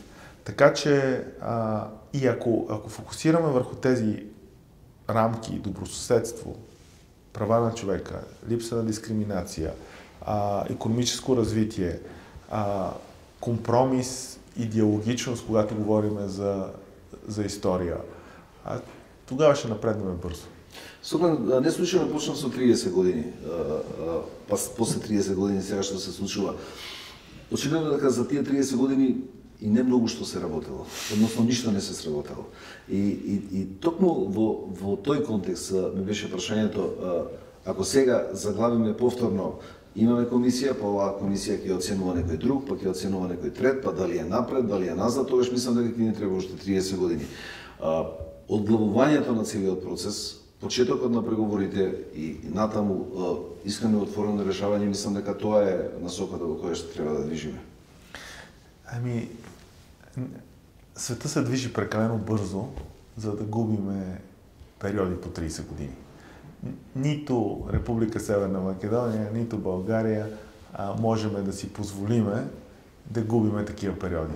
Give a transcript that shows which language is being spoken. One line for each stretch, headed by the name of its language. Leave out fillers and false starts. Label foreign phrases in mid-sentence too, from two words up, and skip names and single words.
Bulgarian: Така че и ако фокусираме върху тези рамки, добросъседство, права на човека, липса на дискриминация, икономическо развитие, компромис и диалогичност, когато говорим за история, тогава ще напреднем бързо.
Macedonian: Супер, не случайно почна со 30 години. После 30 години сега што се случува. Очигледно дека за тие 30 години и не многу што се работело, односно ништо не се сработело. И токму во тој контекст ми беше прашањето, ако сега заглавиме повторно, имаме комисија, па оваа комисија ќе оценува некој друг, па ќе оценува некој трет, па дали е напред, дали е назад, тогаш мислам дека ќе ни треба уште 30 години. Одглавувањето на целиот процес, почетокот на преговорите и натаму искрено отворено решавање, мислам дека тоа е насоката во која што треба да движиме.
Bulgarian: Ами, света се движи прекалено бързо, за да губиме периоди по 30 години. Нито Република Северна Македония, нито България можем да си позволиме да губиме такива периоди.